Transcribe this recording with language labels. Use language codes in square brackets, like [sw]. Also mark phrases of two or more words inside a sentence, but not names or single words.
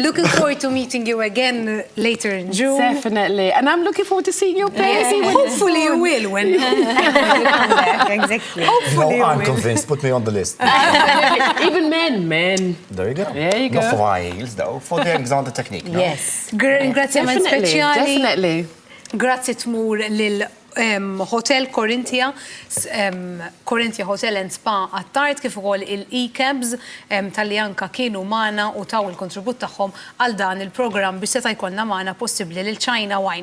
[en] Looking forward to meeting you again later in June. Definitely. And I'm looking forward to seeing your pairs. Hopefully you will when you come back. Exactly. Hopefully No, I'm you will. convinced. Put me on the list. Even men. There you go. There you go. Not for high heels, though, for the Alexander technique. No? Yes. [mt] Ringrazzjament speċjali. [en] Definitely. [mt] Grazzi tmur lil Hotel Corinthia, Corinthia Hotel and Spa għat-tard kif ukoll il-E-Cabs tal-li anka kienu magħna u taw il-kontribut tagħhom għal dan il-programm biex seta' jkollna magħna possibbli lil China Wine.